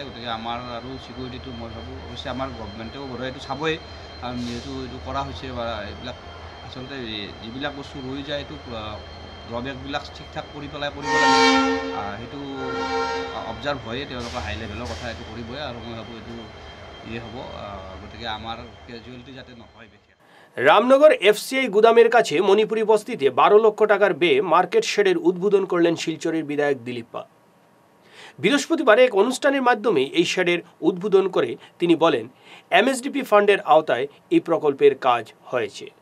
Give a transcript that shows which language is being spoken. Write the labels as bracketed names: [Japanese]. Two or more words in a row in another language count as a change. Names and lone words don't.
[Assamese] গতিকে আমাৰ আৰু ছিকিউৰিটিটো মই ভাবোঁ, অৱশ্যে আমাৰ গভমেণ্টেও বাৰু এইটো চাবই, কাৰণ যিহেতু এইটো কৰা হৈছে বা এইবিলাক আচলতে যিবিলাক বস্তু ৰৈ যায়, এইটো ড্ৰবেকবিলাক ঠিক ঠাক কৰি পেলাই কৰিব লাগে। সেইটো অবজাৰ্ভ হয়ে, তেওঁলোকৰ [English] high level [Assamese] কথা এইটো কৰিবই, আৰু মই ভাবোঁ এইটো হ'ব। গতিকে আমাৰ কেজুৱেলিটি যাতে নহয় বিশেষ। [Bangla] রামনগর এফসিআই গুদামের কাছে মণিপুরি বস্তিতে 12 লক্ষ টাকার ব্যয়ে মার্কেট শেডের উদ্বোধন করলেন শিলচরের বিধায়ক দিলীপ পাল। বৃহস্পতিবার এক অনুষ্ঠানের মাধ্যমে এই শেডের উদ্বোধন করে তিনি বলেন, এমএসডিপি ফান্ডের আওতায় এই প্রকল্পের কাজ হয়েছে।